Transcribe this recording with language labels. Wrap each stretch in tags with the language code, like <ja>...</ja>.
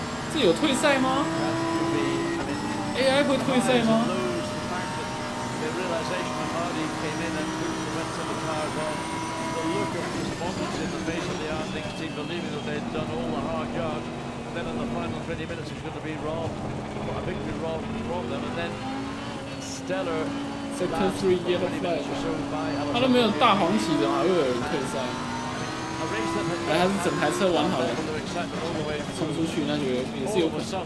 <zh>这有退赛吗 ？AI 会退赛吗？</zh> <en>The realization when Hardy came in and went to the cars on, the look of despondency in the face of the Arndings team, believing that they'd done all the hard yards, and then in the final 20 minutes it's going to be robbed, a victory robbed from them, and then stellar. Sector 3 yellow flag，</en> <zh>他都没有大黄旗的，还会有人退赛。哎，他是整台车玩好了，冲出去，那就也是有可能。</zh>